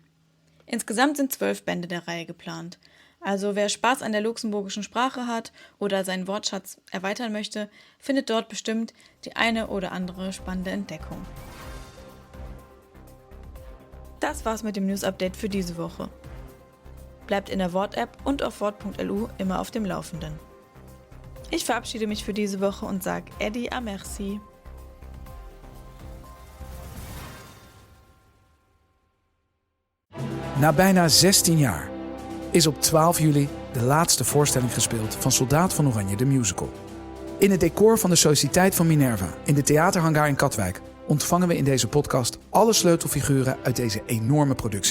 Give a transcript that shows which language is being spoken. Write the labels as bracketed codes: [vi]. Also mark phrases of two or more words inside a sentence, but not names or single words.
[de] Insgesamt sind 12 Bände der Reihe geplant. Also wer Spaß an der luxemburgischen Sprache hat oder seinen Wortschatz erweitern möchte, findet dort bestimmt die eine oder andere spannende Entdeckung. Das war's mit dem News-Update für diese Woche. Bleibt in der Wort-App und auf wort.lu immer auf dem Laufenden. Ich verabschiede mich für diese Woche und sage [lb] Eddie à merci. [nl] Na bijna 16 jaar is op 12 juli de laatste voorstelling gespeeld van Soldaat van Oranje, de musical. In het decor van de Sociëteit van Minerva, in de theaterhangar in Katwijk, ontvangen we in deze podcast alle sleutelfiguren uit deze enorme productie.